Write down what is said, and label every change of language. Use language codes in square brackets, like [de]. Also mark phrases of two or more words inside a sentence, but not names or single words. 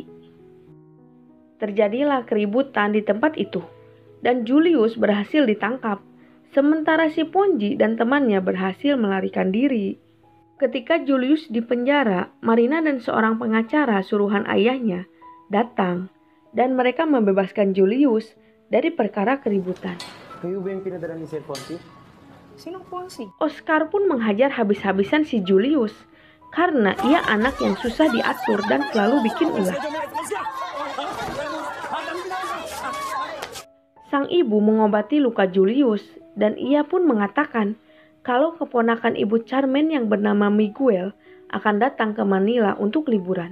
[id] Terjadilah keributan di tempat itu, dan Julius berhasil ditangkap, sementara si Ponji dan temannya berhasil melarikan diri. Ketika Julius di penjara, Marina dan seorang pengacara suruhan ayahnya datang, dan mereka membebaskan Julius dari perkara keributan. [tl] Kayo ba yung pinadala ni Sir Fonzie? Sinong Fonzie? [id] Oscar pun menghajar habis-habisan si Julius, karena ia anak yang susah diatur dan selalu bikin ulah. Sang ibu mengobati luka Julius dan ia pun mengatakan kalau keponakan ibu Carmen yang bernama Miguel akan datang ke Manila untuk liburan.